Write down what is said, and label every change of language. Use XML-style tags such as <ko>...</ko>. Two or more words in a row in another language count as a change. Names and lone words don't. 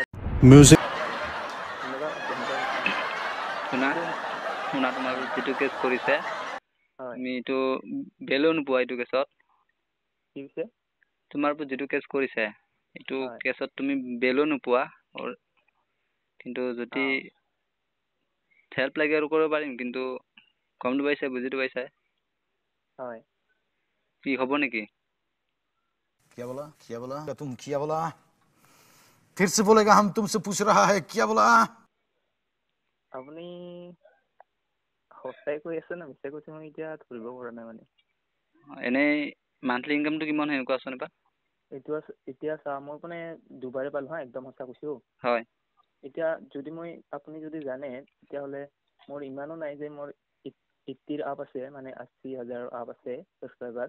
<as>শুনা তোমাৰ যিটো কেছ কৰিছে তুমি এইটো বেলেও নোপোৱা এইটো কেছত তোমাৰ ওপৰত যিটো কেছ কৰিছে এইটো কেছত তুমি বেলো নোপোৱা কিন্তু যদি হেল্প লাগে আৰু কৰিব পাৰিম কিন্তু গমটো পাইছে বুজিটো পাইছে কি হ'ব নেকি</as> <hi>क्या बोला तुम क्या बोला फिर से बोलेगा हम तुमसे पूछ रहा है क्या बोला</hi> <as>আপুনি সঁচাই কৈ আছে না মিছাই কৈছে মই এতিয়া ধৰিব পৰা নাই মানে এনেই</as> <en>monthly income</en> <as>কিমান হয় কোৱাচোন এবাৰ এতিয়া চা মই মানে দুবাৰে পালো হা একদম সঁচা কৈছো হয় এতিয়া যদি আপুনি যদি জানে তেতিয়াহ'লে মোৰ ইমানো নাই যে মোৰ 80 আপ আছে মানে 80,000 আপ আছে ছাবস্ক্ৰাইবাৰ</as>